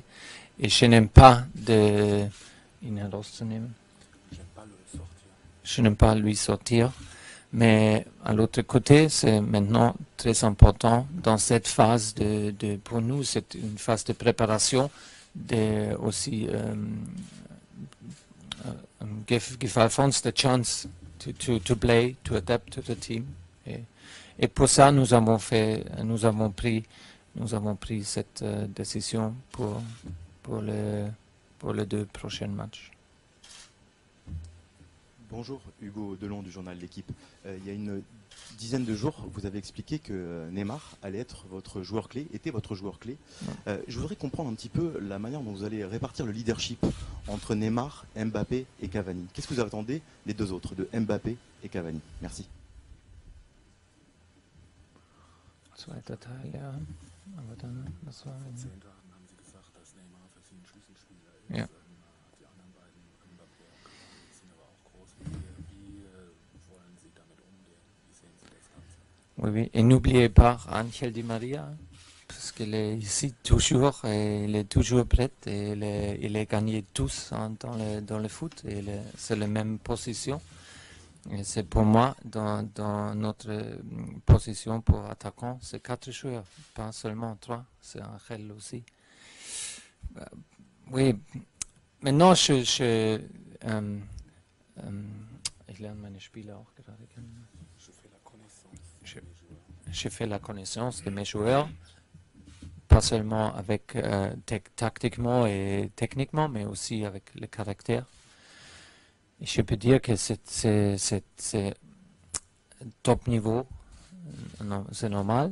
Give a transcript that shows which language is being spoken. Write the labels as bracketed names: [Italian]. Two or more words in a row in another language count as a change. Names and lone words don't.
[French] Et je n'aime pas je n'aime pas lui sortir. Mais à l'autre côté, c'est maintenant très important dans cette phase pour nous, c'est une phase de préparation, aussi [English] give Alphonse the chance to play, to adapt to the team. [French] Et pour ça, nous avons pris cette décision pour les 2 prochains matchs. Bonjour, Hugo Delon du journal L'Équipe. Il y a une dizaine de jours, vous avez expliqué que Neymar allait être votre joueur clé, était votre joueur clé. Je voudrais comprendre un petit peu la manière dont vous allez répartir le leadership entre Neymar, Mbappé et Cavani. Qu'est-ce que vous attendez des 2 autres, de Mbappé et Cavani? Merci. [German] Zweiter Teil, ja. Aber dann, das war... Ja. [French] Oui, oui. Et n'oubliez pas Angel Di Maria, parce qu'il est ici toujours, et il est toujours prêt, et il est gagné tous dans le foot, et c'est la même position. Et c'est pour moi, dans notre position pour attaquant, c'est 4 joueurs, pas seulement 3, c'est Angel aussi. Oui, maintenant [German] ich lerne meine Spiele auch gerade kennen. [French] Je fais la connaissance de mes joueurs, pas seulement avec tactiquement et techniquement, mais aussi avec le caractère. Et je peux dire que c'est top niveau, c'est normal.